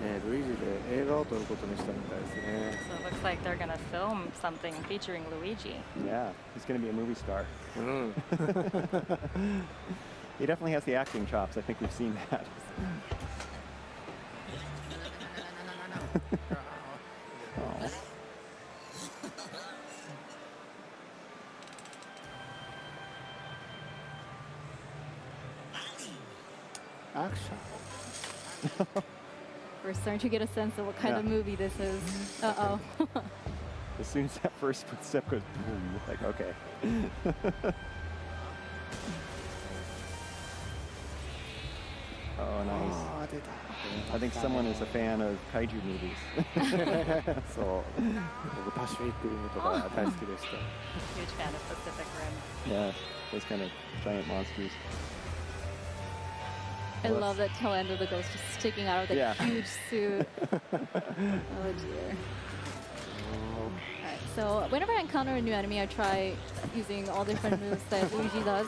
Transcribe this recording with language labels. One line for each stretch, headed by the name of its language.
Japanese: Luigi で映画を撮ることにしたみたいですね。
English: So it looks like they're gonna film something featuring Luigi. Yeah, he's going to be a movie star. うん。 He definitely has the acting chops. I think we've seen that. Oh.
Japanese: アクション。
English: We're starting to get a sense of what kind of Yeah. movie this is. Uh-oh. As soon as that first footstep goes boom, like, okay. Oh, nice.
Japanese: ああ出た。
English: I think someone is a fan of kaiju movies.
Japanese: そう。僕パシフィックリムとか大好きでした。
English: Huge fan of Pacific Rim. Yeah, those kind of giant monsters. I love that tail end of the ghost just sticking out of the Yeah. huge suit. Oh dear. Alright, so whenever I encounter a new enemy, I try using all different moves that Luigi does.